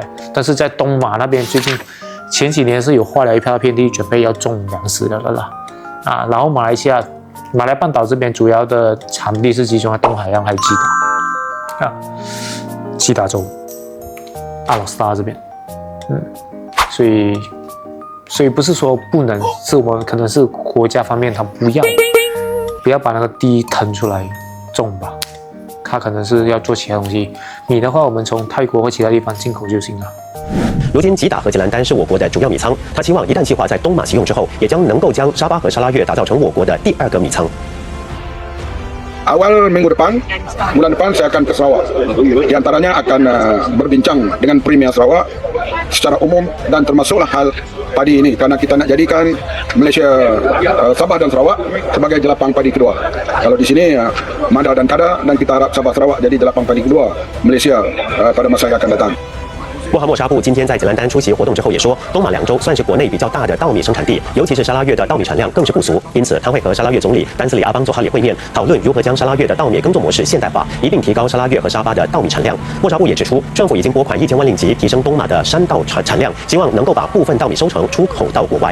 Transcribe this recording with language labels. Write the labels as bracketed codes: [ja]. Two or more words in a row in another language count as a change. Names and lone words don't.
[zh] 但是在东马那边最近前几年是有划了一片地准备要种粮食的了啦，然后马来半岛这边主要的产地是集中在东海岸还有吉打吉打州阿拉斯加这边，所以不是说不能，是我们可能是国家方面他不要把那个地腾出来种吧，他可能是要做其他东西。米的话，我们从泰国或其他地方进口就行了。如今吉打和吉兰丹是我国的主要米仓，他期望一旦计划在东马启用之后，也将能够将沙巴和沙拉越打造成我国的第2个米仓。 [ms] Awal minggu depan, bulan depan saya akan ke Sarawak. Di antaranya akan berbincang dengan Premier Sarawak secara umum dan termasuklah hal padi ini karena kita nak jadikan Malaysia Sabah dan Sarawak sebagai jelapang padi kedua. Kalau di sini Mada dan Kada dan kita harap Sabah Sarawak jadi jelapang padi kedua Malaysia pada masa yang akan datang. [zh] 穆罕默沙布今天在吉兰丹出席活动之后也说，东马2州算是国内比较大的稻米生产地，尤其是沙拉越的稻米产量更是不俗，因此他会和沙拉越总理丹斯里阿邦佐哈里会面，讨论如何将沙拉越的稻米耕作模式现代化，一并提高沙拉越和沙巴的稻米产量。莫沙布也指出，政府已经拨款1000万令吉，提升东马的山稻产量，希望能够把部分稻米收成出口到国外。